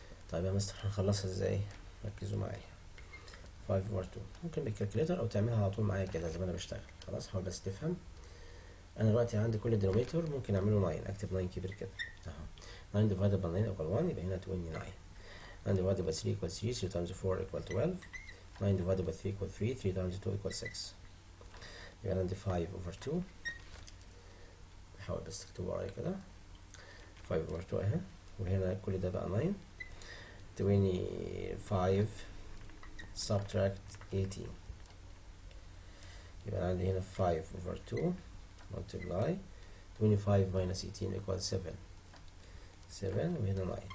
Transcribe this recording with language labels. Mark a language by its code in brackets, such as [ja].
[ar] طيب يا مستر هنخلصها ازاي؟ ركزوا معايا. 5 over 2 ممكن بالكالكوليتر او تعملها على طول معايا كده زي ما انا بشتغل، خلاص حاول بس تفهم. انا دلوقتي عندي كل دينوميتور ممكن اعمله 9، اكتب 9 كبير كده اهو، [en] 9 divided by 9 equal 1 [ar] يبقى هنا 29. [en] 9 divided by 3 equals 3 3 times 4 equal 12. 9 divided by 3 equal 3 3 times 2 equal 6. [ar] يبقى عندي 5 over 2. حاول بس تكتبوا ورايا كده 5 over 2 اهي، وهنا كل ده بقى 9. [en] 25 subtract 18 [ar] يبقى عندي هنا [en] 5 over 2 multiply 25 minus 18 equals 7 وهنا 9.